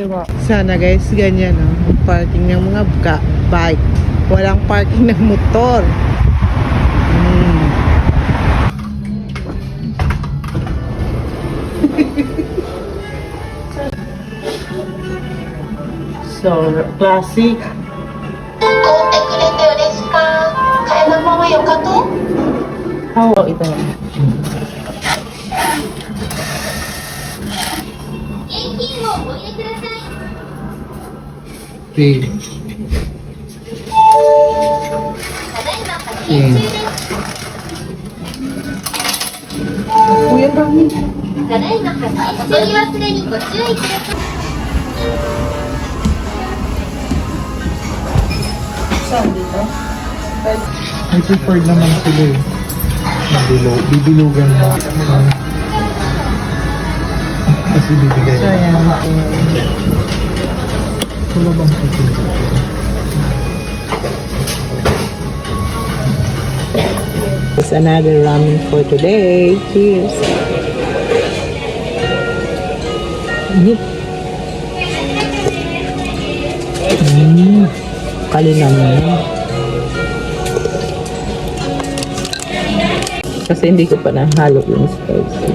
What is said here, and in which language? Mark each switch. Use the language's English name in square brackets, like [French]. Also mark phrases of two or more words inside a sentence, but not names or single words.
[Filipino] Sana guys, ganyan no? Parking ng mga bike. Walang parking ng motor. [English] So, classic. [Japanese] 買ってくれて嬉しか。買い物はよかと？ [Filipino] How ito? [Japanese] 現金をお入れください。 [English] Pay. [Japanese] ただいま発券中です。 [Filipino] Kuya dami. [Japanese] ただいま発券。お取り忘れにご注意ください。 [Filipino] Saan dito? [English] I preferred [Filipino] naman sila eh. Bibilugan mo. Kasi bibigay. So, yan. Wala bang pagkita? [English] It's another ramen for today. Cheers. [Filipino] Kalinam mo. Kasi hindi ko pa nahalo yung spicy.